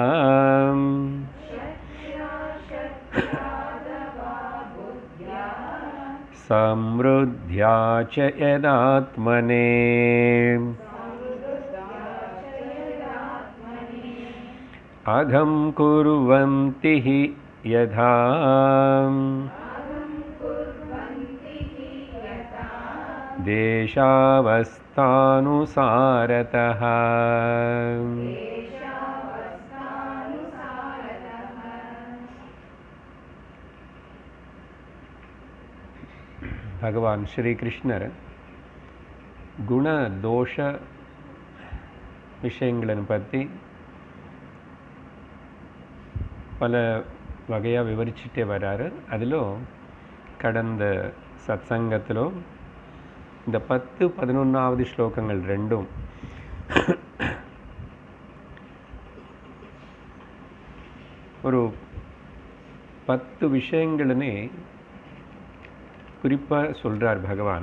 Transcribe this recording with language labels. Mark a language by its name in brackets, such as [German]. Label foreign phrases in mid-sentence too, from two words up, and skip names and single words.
[Sanskrit] समृद्ध्या च यदात्मने अघं कुर्वन्ति हि यथा देशावस्थानुसारतः। [Tamil] பகவான் ஸ்ரீ கிருஷ்ணர் குண தோஷ விஷயங்களை பற்றி பல வகையாக விவரிச்சுட்டே வராரு. அதிலும் கடந்த சத்சங்கத்திலும் இந்த 10, 11வது ஸ்லோகங்கள் ரெண்டும் ஒரு 10 விஷயங்களுமே குறிப்பாக சொல்கிறார் பகவான்.